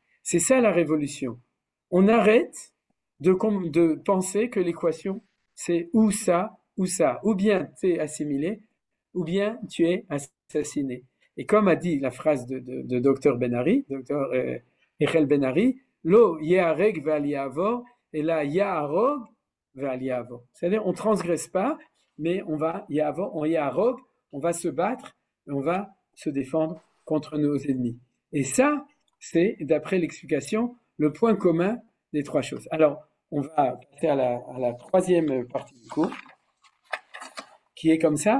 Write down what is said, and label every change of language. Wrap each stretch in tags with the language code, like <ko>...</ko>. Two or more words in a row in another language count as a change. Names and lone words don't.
<fr>C'est ça la révolution. On arrête de penser que l'équation, c'est ou ça, ou ça. Ou bien tu es assimilé, ou bien tu es assassiné. Et comme a dit la phrase de Dr Ben-Ari, Dr Echel Ben-Ari,</fr> <he>לא ייהרג ואל יעבור,</he> <fr>et là</fr> <he>יהרוג ואל יעבור.</he> <fr>C'est-à-dire, on ne transgresse pas, mais on va ya'arog, on va se battre, et on va se défendre contre nos ennemis. Et ça, c'est, d'après l'explication, le point commun des 3 choses. Alors, on va passer à la 3e partie du cours, qui est comme ça.</fr>